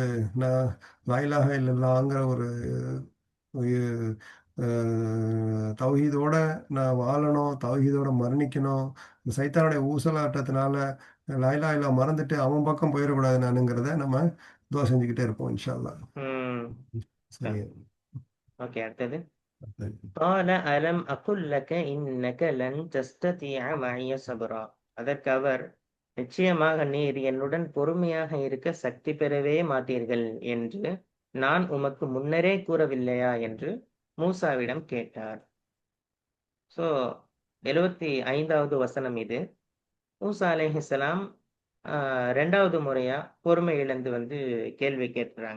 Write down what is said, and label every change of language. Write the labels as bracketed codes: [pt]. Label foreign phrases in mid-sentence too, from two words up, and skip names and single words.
[ta] நான் [ar] لا إله إلا الله [ta] ஒரு உயி அ தௌஹீதோட நான் வாழணும். தௌஹீதோட மரணிக்கணும். இந்த சைத்தானுடைய ஊசலாட்டத்தினால [ar] لا إله إلا الله [ta] மறந்துட்டு அவன் பக்கம் போயிறக்கூடாது நானுங்கிறத நம்ம துஆ செஞ்சுக்கிட்டே இருப்போம் [ar] إن شاء الله. ம். [ta] சரி. ஓகே, அடுத்தது. சரி. [ar] قال ألم أقل لك إنك لن تستطيع معي صبرا. [ta] அதற்கு அவர், நிச்சயமாக நீர் என்னுடன் பொறுமையாக இருக்க சக்தி பெறவே மாட்டீர்கள் என்று நான் உமக்கு முன்னரே கூறவில்லையா என்று மூசாவிடம் கேட்டார். ஸோ 75வது வசனம் இது. மூசா அலைஹிஸ்ஸலாம் 2வது முறையா பொறுமை இழந்து வந்து கேள்வி கேட்கிறாங்க.